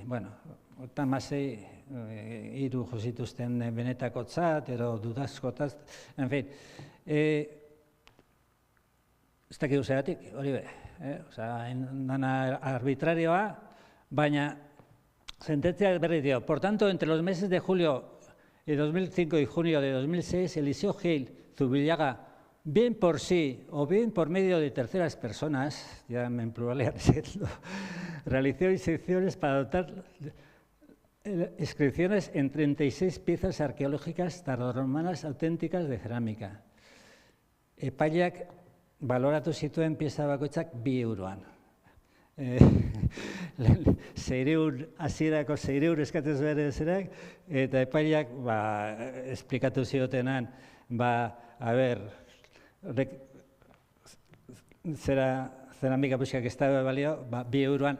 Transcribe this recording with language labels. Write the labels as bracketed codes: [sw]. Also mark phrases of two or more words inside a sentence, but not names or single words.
[eu] Bueno, 36 hiru jo zituzten benetakotzat, edo dudazkotzat, [es] en fin. [eu] Ez dakit zeratik, hori be. Dana arbitrarioa, baina sentencia berri dio. [es] Por tanto, entre los meses de julio de 2005 y junio de 2006, Eliseo Gil Zubillaga, bien por sí o bien por medio de terceras personas, ya en plural realizó inscripciones para adoptar inscripciones en 36 piezas arqueológicas tardorromanas auténticas de cerámica. [eu] Epaileak baloratu zituen pieza bakoitzak 2 euroan. 600, hasierako 600 eskatzen zuen zerak, eta epaileak esplikatu ziotenan, a ber, zeramika puxkak ez da balio, 2 euroan.